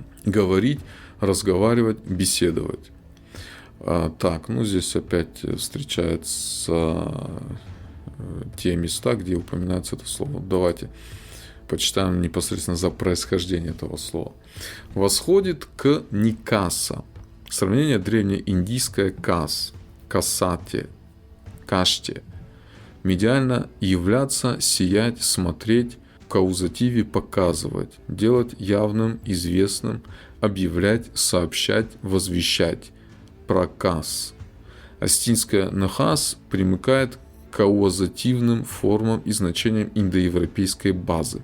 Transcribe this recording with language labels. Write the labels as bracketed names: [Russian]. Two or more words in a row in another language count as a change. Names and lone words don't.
[Russian] Говорить, разговаривать, беседовать. Так, ну здесь опять встречаются те места, где упоминается это слово. Давайте почитаем непосредственно за происхождение этого слова. Восходит к Никаса. Сравнение древнеиндийское кас, касате, каште. Медиально являться, сиять, смотреть, в каузативе показывать, делать явным, известным, объявлять, сообщать, возвещать. Проказ. Астинское нахас примыкает к каузативным формам и значениям индоевропейской базы.